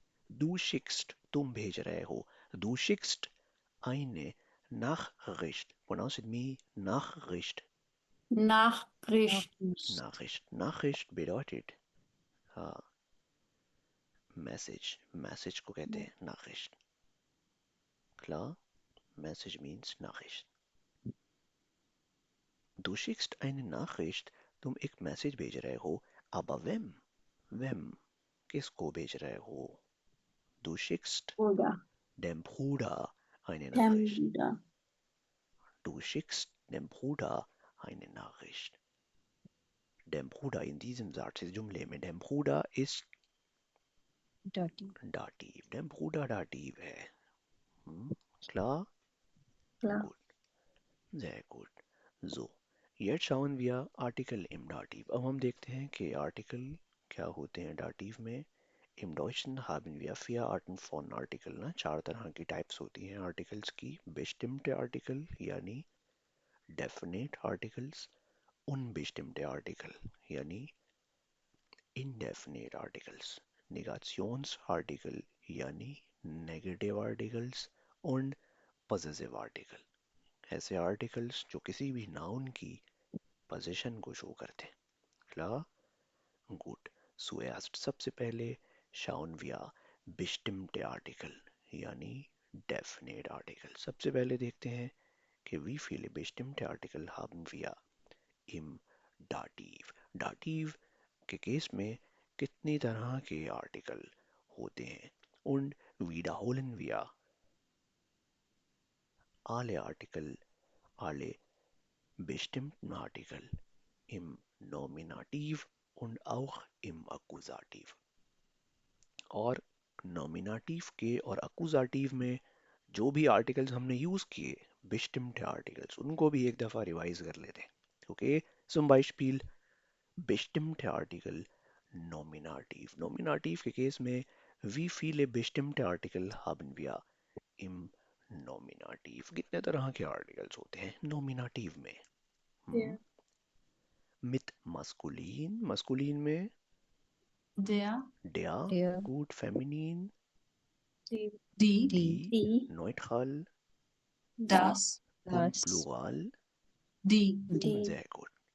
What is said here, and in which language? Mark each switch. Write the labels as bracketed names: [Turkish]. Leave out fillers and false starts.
[German] Du schickst, [Hindi] तुम भेज रहे हो. [German] Du schickst eine Nachricht. [English] Pronounce with me. Nachricht. [German] Nachricht. Nachricht. Nachricht bedeutet मैसेज. [Hindi] Message को कहते हैं Nachricht. [German] Klar? [English] Message means Nachricht. [German] Du schickst eine Nachricht. [Hindi] तुम एक मैसेज भेज रहे हो. [German] Aber wem? Wem? [Hindi] किसको भेज रहे हो? [German] Du schickst Oder. dem Bruder eine Nachricht. Bruder. Du schickst dem Bruder eine Nachricht. Dem Bruder in diesem Satz ist [Hindi] जुमले में [German] dem Bruder ist Dativ. [Hindi] Dem Bruder Dativ है. [German] Klar? Klar. Gut. Sehr gut. So, jetzt schauen wir Artikel im Dativ. [Hindi] अब हम देखते हैं कि Artikel क्या होते हैं Dativ में. [German] Im Deutschen haben wir 4 Arten von Artikel. [Hindi] ना 4 तरह की टाइप्स होती हैं आर्टिकल्स की. [German] Bestimmte Artikel यानी [English] definite articles. [German] Unbestimmte Artikel यानी [English] indefinite articles. [German] Negationsartikel यानी [English] negative articles. und possessive article. [Hindi] ऐसे आर्टिकल्स जो किसी भी नाउन की पोजीशन को शो करते हैं. [German] Klar? Gut. Zuerst [Hindi] सबसे पहले [German] schauen wir bestimmte Artikel यानी [English] definite article. [Hindi] सबसे पहले देखते हैं कि [German] wie viele bestimmte Artikel haben wir im Dativ. [Hindi] Dativ के केस में कितनी तरह के आर्टिकल होते हैं. [German] Und wiederholen wir alle Artikel, alle bestimmten Artikel im Nominativ und auch im Akkusativ. [Hindi] और नॉमिनाटिव के और अकुजाटिव में जो भी आर्टिकल्स हमने यूज किए bestimmte आर्टिकल्स, उनको भी एक दफा रिवाइज कर लेते हैं. [German] ओके, zum Beispiel bestimmte Artikel Nominativ. Nominativ [Hindi] के केस में [German] wie viele bestimmte Artikel haben wir im Nominativ? [Hindi] कितने तरह के आर्टिकल्स होते हैं नॉमिनाटिव में? [German] Der, Mit maskulin, maskulin में Der, der, gut, feminin, die, die, die, neutral das, und plural, die, sehr gut.